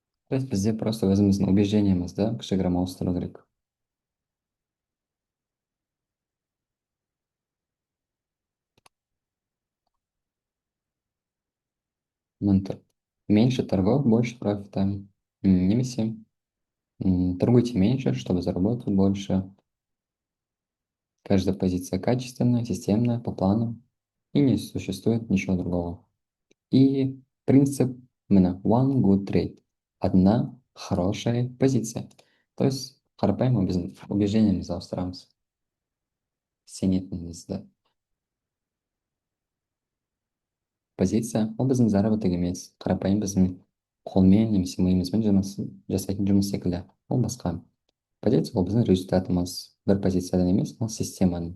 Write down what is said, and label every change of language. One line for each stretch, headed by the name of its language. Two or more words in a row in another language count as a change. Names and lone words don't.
Russian: То есть
Kazakh: бізде просто өзіміздің убеждениемізді кішігірім ауыстыру керек.
Russian: Мін меньше торгов, больше профита. Немесе торгуйте меньше, чтобы заработать больше. Каждая позиция качественная, системная, по плану. И не существует ничего другого. И принцип именно
English: one good trade.
Russian: Одна хорошая позиция. То есть
Kazakh: қарапайым біздің убеждениемізді ауыстырамыз. Сенетінімізді. Позиция ол біздің заработок емес. Қарапайым біздің қолмен немесе миымызбен жасайтын жұмыс секілді. Ол басқа. Позиция ол біздің результатымыз. Бір позициядан емес, ол системаның.